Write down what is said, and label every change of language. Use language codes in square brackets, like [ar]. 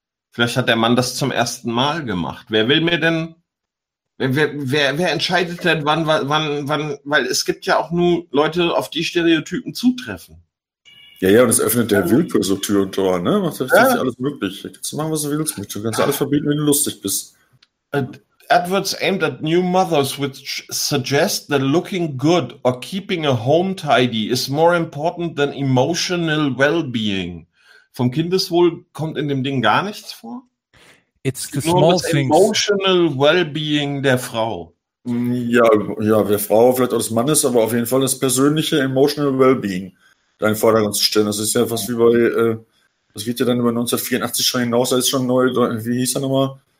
[de] Vielleicht hat der Mann das zum ersten Mal gemacht. Wer will mir denn, wer entscheidet denn, wann, weil es gibt ja auch nur Leute, auf die Stereotypen zutreffen. Ja, und es öffnet der Willkür so Tür und Tor, ne? Macht das ja alles möglich. Du kannst machen, was du willst. Du kannst alles verbieten, wenn du lustig bist. [en] Adverts aimed at new mothers, which suggest that looking good or keeping a home tidy is more important than emotional well-being. [de] Vom Kindeswohl kommt in dem Ding gar nichts vor? [en] It's the small things. Emotional well-being der Frau. [de] Ja, der Frau, vielleicht auch des Mannes, aber auf jeden Fall das persönliche emotional well-being deinen Vordergrund zu stellen. Das ist ja fast wie bei, das geht ja dann über 1984 schon hinaus, da ist schon neu, wie hieß er nochmal?